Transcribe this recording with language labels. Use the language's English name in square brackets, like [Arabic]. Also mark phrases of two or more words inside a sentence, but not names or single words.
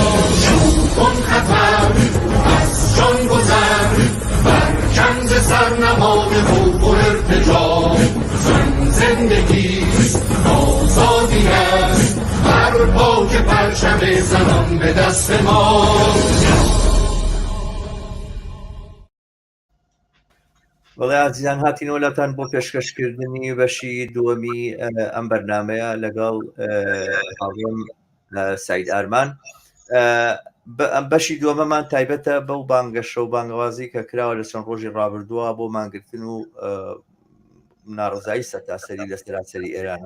[Persian] کن خطر از جان گذر، برکن ز سر نهاد خوف و ارتجا. زن زندگیست، آزادی است، هر پا که پرچم زنان به دست ما. [Central Kurdish] وڵێ عزیزان هاتینەوە لاتان بۆ پێشکەشکردنی بەشی دووەمی ئەم بەرنامەیە لەگەڵ هاوڕێم سعید ئارمان. بەشی دووەمەمان تایبەتە بەو بانگەشە و بانگەوازی کە کراوە لە چەند ڕۆژی ڕابردووە بۆ مانگرتن و ناڕزایی سەرتاسەری لە سەراسەری ئێرانە.